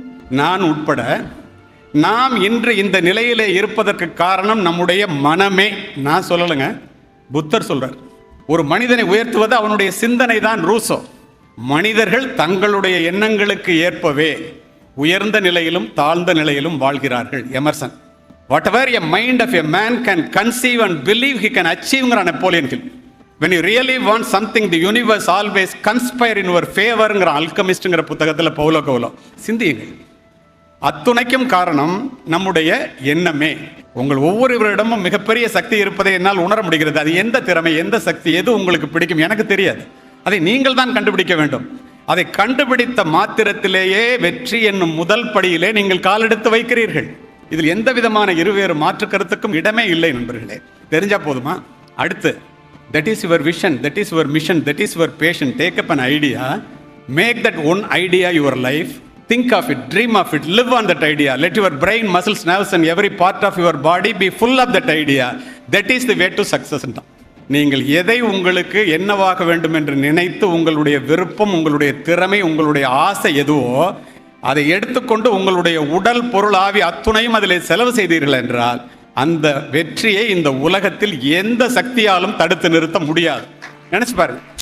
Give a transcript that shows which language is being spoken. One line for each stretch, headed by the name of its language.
Tamil: நான் உட்பட நாம் இன்று இந்த நிலையிலே இருப்பதற்கு காரணம் நம்முடைய மனமே. நான் சொல்லலைங்க, புத்தர் சொல்றார். ஒரு மனிதனை உயர்த்துவது அவனுடைய சிந்தனை தான். ரூசோ, மனிதர்கள் தங்களுடைய எண்ணங்களுக்கு ஏற்பவே உயர்ந்த நிலையிலும் தாழ்ந்த நிலையிலும் வாழ்கிறார்கள்.
English: Emerson, whatever a mind of a man can conceive and believe he can achieve. Napoleon Hill, when you really want something the universe always conspire in your favor.
Tamil: அல்கமிஸ்ட்ங்கிற புத்தகத்தில் பவுலோ கோலோ சிந்தியுங்கள். அத்துணைக்கும் காரணம் நம்முடைய எண்ணமே. உங்கள் ஒவ்வொருவரிடமும் மிகப்பெரிய சக்தி இருப்பதை என்னால் உணர முடிகிறது. அது எந்த திறமை, எந்த சக்தி, எது உங்களுக்கு பிடிக்கும் எனக்கு தெரியாது. அதை நீங்கள் தான் கண்டுபிடிக்க வேண்டும். அதை கண்டுபிடித்த மாத்திரத்திலேயே வெற்றி என்னும் முதல் படியிலே நீங்கள் காலெடுத்து வைக்கிறீர்கள். இதில் எந்த விதமான இருவேறு மாற்று கருத்துக்கும் இடமே இல்லை நண்பர்களே. தெரிஞ்சா போதுமா?
English: அடுத்து, that is your vision, that is your mission, that is your passion. Take up an idea, make that one idea your life, think of it, dream of it, live on that idea. Let your brain, muscles, nerves and every part of your body be full of that idea. That is the way to success.
Tamil: நீங்கள் எதை உங்களுக்கு என்னவாக வேண்டும் என்று நினைத்து உங்களுடைய விருப்பம், உங்களுடைய திறமை, உங்களுடைய ஆசை எதுவோ அதை எடுத்துக்கொண்டு உங்களுடைய உடல், பொருள், ஆவி அத்துணையும் அதில் செலவு செய்தீர்கள் என்றால் அந்த வெற்றியை இந்த உலகத்தில் எந்த சக்தியாலும் தடுத்து நிறுத்த முடியாது. நினைச்சு பாருங்க.